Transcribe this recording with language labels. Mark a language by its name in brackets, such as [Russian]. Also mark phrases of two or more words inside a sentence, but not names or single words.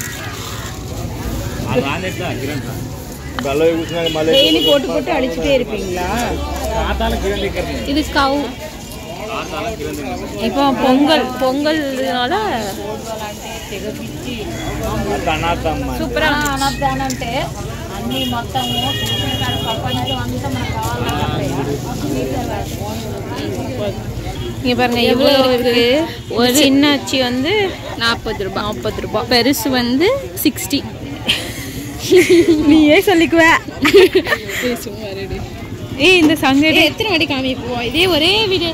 [Tamil] டெய்லி போட்டு போட்டு அடிச்சுட்டே இருப்பீங்களா? இது கவு. இப்போ பொங்கல்னால சூப்பராக [Telugu] అంటే అన్ని మొత్తము ప్రపంచం అంతా మనకు కావాలంటే [Tamil] இங்கே பாருங்கள் இவ்வளோ இருக்குது. ஒரு சின்ன அச்சி வந்து 40 ரூபா. பெருசு வந்து 60. நீயே சொல்லிக்குவ. இந்த சங்க எத்தனை வாட்டி காமிப்போம்? இதே ஒரே வீடியோ.